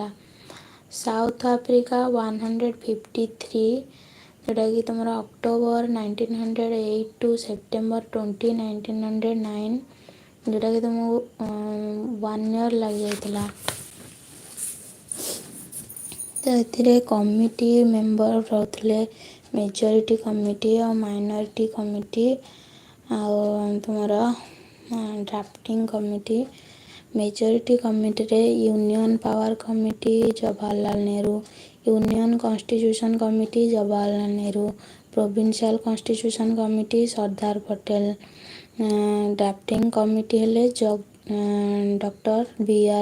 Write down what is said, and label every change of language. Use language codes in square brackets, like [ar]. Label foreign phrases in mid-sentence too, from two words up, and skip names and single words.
[or] ସାଉଥ ଆଫ୍ରିକା 153, ଯେଉଁଟାକି ତୁମର ଅକ୍ଟୋବର 1908 ଟୁ ସେପ୍ଟେମ୍ବର 20, 1909, ଯେଉଁଟାକି ତୁମକୁ 1 year ଲାଗିଯାଇଥିଲା। ତ ଏଥିରେ କମିଟି ମେମ୍ବର ରହୁଥିଲେ, [en] majority committee [or] ଆଉ [en] minority committee [or] ଆଉ ତୁମର [en] drafting committee. majority committee re union power committee Jawaharlal Nehru, union constitution committee Jawaharlal Nehru, provincial constitution committee Sardar Patel. drafting committee hele Doctor B.R.